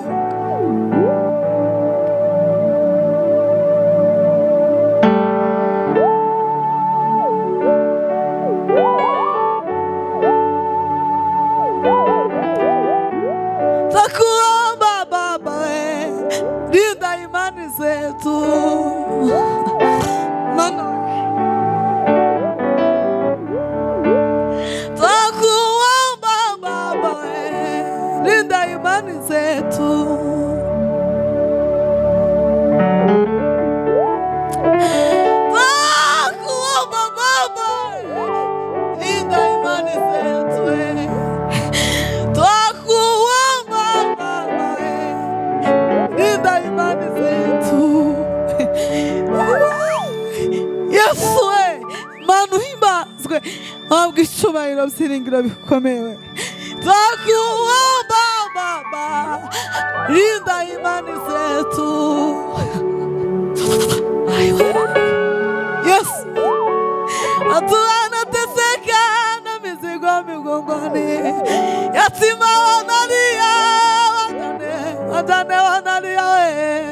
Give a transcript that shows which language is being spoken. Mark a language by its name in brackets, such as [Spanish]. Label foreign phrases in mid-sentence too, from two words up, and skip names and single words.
[Swahili] Takuomba Baba we, linda imani zetu Mana we. Takuomba Baba we, linda imani zetu. Takuomba Baba we, linda imani zetu we. Twakuomba Baba we, linda imani zetu. [Kinyarwanda] Yesu we, Mana uhimbazwe, wabwa icyubahiro byiringiro bikomeye. [Swahili] Twakuomba Baba, linda imani zetu. Yesu, watu wanateseka na mizigo migongoni, yatima wanalia, wajane wanalia we.